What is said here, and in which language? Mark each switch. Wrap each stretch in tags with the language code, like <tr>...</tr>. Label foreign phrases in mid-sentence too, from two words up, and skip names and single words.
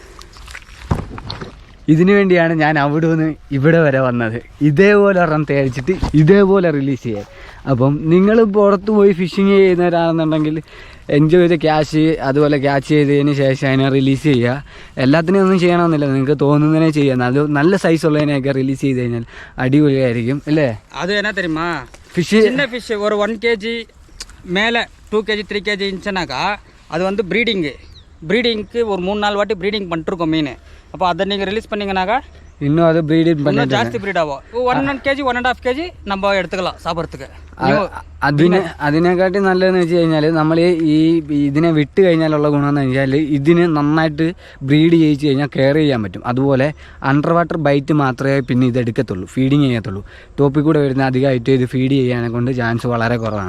<ml>ഇതിനു വേണ്ടിയാണ് ഞാൻ അവിടെ നിന്ന് ഇവിടെ വരെ വന്നത്, ഇതേപോലെ ഒരെണ്ണം തേടിച്ചിട്ട് ഇതേപോലെ റിലീസ് ചെയ്യാൻ. അപ്പം നിങ്ങൾ പുറത്ത് പോയി ഫിഷിങ് ചെയ്യുന്നവരാണെന്നുണ്ടെങ്കിൽ എൻജോയ് ചെയ്ത് ക്യാഷ് അതുപോലെ ക്യാച്ച് ചെയ്തതിന് ശേഷം അതിനെ റിലീസ് ചെയ്യുക. എല്ലാത്തിനും ഒന്നും ചെയ്യണമെന്നില്ല, നിങ്ങൾക്ക് തോന്നുന്നതിനെ ചെയ്യാം. അത് നല്ല സൈസ് ഉള്ളതിനെയൊക്കെ റിലീസ് ചെയ്ത് കഴിഞ്ഞാൽ അടിപൊളിയായിരിക്കും അല്ലേ?</ml> <ta>அது என்ன தெரியுமா, ஃபிஷ் சின்ன ஃபிஷ் ஒரு 1 kg மேலே 2 kg 3 kg இருந்துச்சுனாக்கா அது வந்து ப்ரீடிங்க்கு ஒரு 3-4 வாட்டி ப்ரீடிங் பண்ணிட்டுருக்கோம் மீன். அப்போ அதை நீங்கள் ரிலீஸ் பண்ணிங்கனாக்கா இன்னும் அது ப்ரீடிங் இன்னும் ஜாஸ்தி ப்ரீட் ஆகும். 1 kg 1.5 kg நம்ம எடுத்துக்கலாம் சாப்பிட்றதுக்கு.</ta> <ml>അതിനെക്കാട്ടി നല്ലതെന്ന് വെച്ച് കഴിഞ്ഞാൽ നമ്മൾ ഈ ഇതിനെ വിട്ട് കഴിഞ്ഞാലുള്ള ഗുണമെന്ന് വെച്ചാൽ ഇതിന് നന്നായിട്ട് ബ്രീഡ് ചെയ്യിച്ച് കഴിഞ്ഞാൽ കെയർ ചെയ്യാൻ പറ്റും. അതുപോലെ</ml> <en>under water bite</en> <ml>മാത്രമേ പിന്നെ ഇത് എടുക്കത്തുള്ളൂ, ഫീഡിങ് ചെയ്യത്തുള്ളൂ. ടോപ്പിൽ കൂടെ വരുന്ന അധികമായിട്ട് ഇത് ഫീഡ് ചെയ്യാനെ കൊണ്ട് ചാൻസ് വളരെ കുറവാണ്.</ml>